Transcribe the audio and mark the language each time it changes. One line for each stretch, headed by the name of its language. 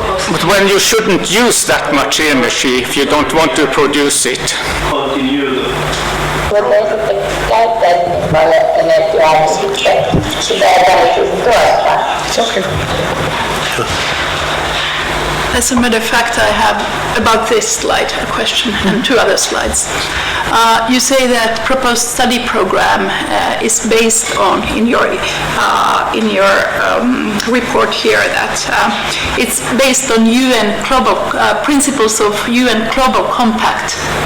English: But when you shouldn't use that much energy if you don't want to produce it.
Finnish: Mutta ei sitten käyttäisi niin paljon energiaa, niin sitten sitä ei tarvitsisi tuottaa.
English: Okay. As a matter of fact, I have about this slide a question and two other slides. You say that proposed study program is based on in your report here that it's based on UN global principles of UN Global Compact.